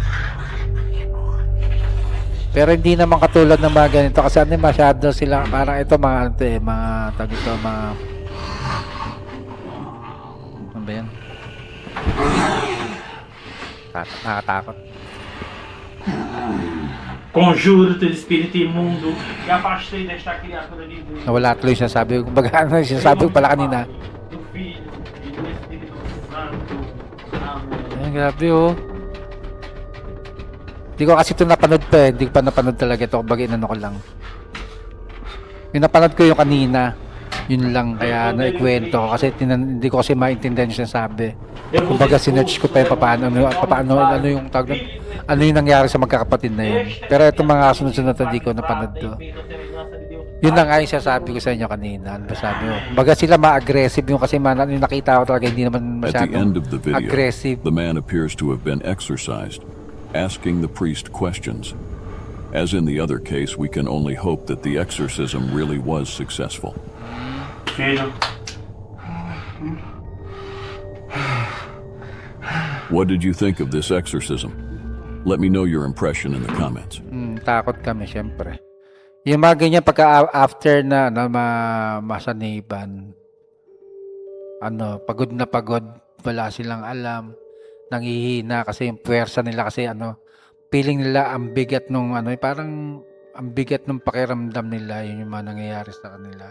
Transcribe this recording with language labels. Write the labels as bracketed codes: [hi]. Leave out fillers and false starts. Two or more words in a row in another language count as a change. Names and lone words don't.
[tl] Pero hindi naman katulad ng mga ganito kasi masyado sila parang ito mga mga tawag ito mga ano ba yan? Nakakatakot. [pt] conjuro-te de espírito imundo e afastei desta criatura de Deus. [tl] Nawala tuloy siya sabi ko. Kumbaga ano sinasabi ko pala kanina. [pt] Do Filho e do Espírito Santo. Amém. [tl] Ay, grabe oh. Hindi ko kasi ito napanood pa eh. Hindi ko pa napanood talaga ito. Kumbaga inano ko lang. Yung napanood ko yung kanina. Yun lang. Kaya naikwento ko. Kasi hindi ko kasi maintindihan yung sinasabi. Kumbaga sinerch ko pa yung paano yung tawag doon. Ano yung nangyari sa magkakapatid na yun. Pero itong mga sunod-sunod hindi ko napanood to. Yun lang ay sasabi ko sa inyo kanina. Ano ba sabi mo? Kumbaga sila ma-aggressive yung kasi yung nakita ko talaga hindi naman [en] At the end [tl] masyadong [en] of the video, [tl] aggressive. [en] the man appears to have been exorcised, asking the priest questions. As in the other case, we can only hope that the exorcism really was successful. Filho, What did you think of this exorcism? Let me know your impression in the comments. [tl] Takot kami syempre. Yung mga ganyan pagka after na masaniban, pagod na pagod, wala silang alam, nanghihina kasi yung puwersa nila kasi feeling nila ang bigat nung parang ang bigat ng pakiramdam nila, yun yung mga nangyayari sa kanila.